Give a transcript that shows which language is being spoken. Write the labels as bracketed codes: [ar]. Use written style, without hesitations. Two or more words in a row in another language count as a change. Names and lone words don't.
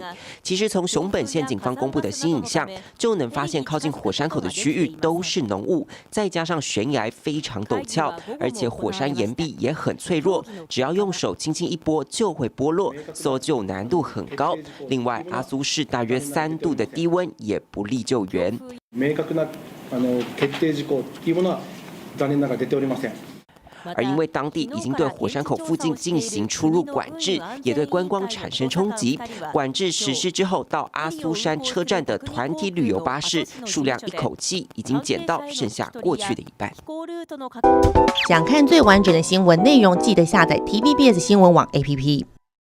[zh] 其实从熊本县警方公布的新影像，就能发现靠近火山口的区域都是浓雾，再加上悬崖非常陡峭，而且火山岩壁也很脆弱，只要用手轻轻一拨就会剥落，搜救难度很高。另外，阿苏市大约3度的低温也不利救援。 [ja] 明確な決定事項というものは残念ながら出ておりません。 [zh] 而因为当地已经对火山口附近进行出入管制，也对观光产生冲击。管制实施之后，到阿苏山车站的团体旅游巴士数量一口气已经减到剩下过去的一半。想看最完整的新闻内容，记得下载 TVBS 新闻网 APP。